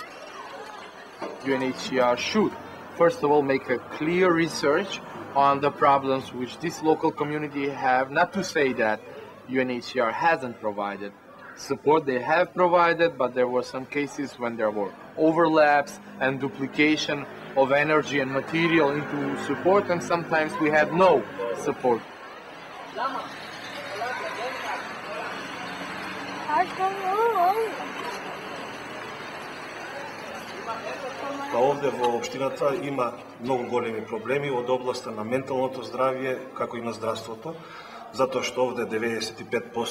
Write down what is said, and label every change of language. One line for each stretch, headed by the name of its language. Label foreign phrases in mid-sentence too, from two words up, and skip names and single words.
English: UNHCR should, first of all, make a clear research on the problems which this local community have. Not to say that UNHCR hasn't provided support. They have provided, but there were some cases when there were overlaps and duplication of energy and material into support, and sometimes we had no support.
Macedonian: Па овде во општината има многу големи проблеми од областа на менталното здравје, како и на здравството, затоа што овде 95%